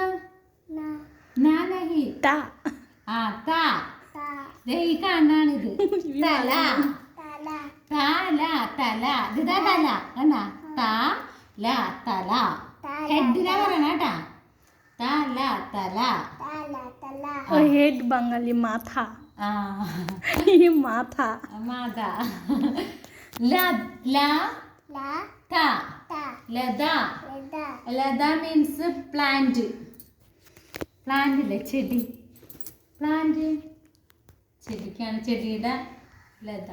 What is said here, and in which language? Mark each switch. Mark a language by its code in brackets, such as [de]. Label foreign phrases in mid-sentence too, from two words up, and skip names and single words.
[ml] നഹി. ആ, താ. ഈ കാണാണിത് തല. തല. തല. ഇതാ തല, കണ്ടാ? തല. തല. ഹെഡിനാ പറയണ കേട്ടാ. തല. തല. [bn] হেড বাঙালি মাথা। মাথা। [ml] മാതാ. ലത. ലത [en] means plant. [ml] പ്ലാന്റ് ഇല്ലേ, ചെടി. പ്ലാന്റ് ചെടിക്കാണ്, ചെടിയുടെ ലത.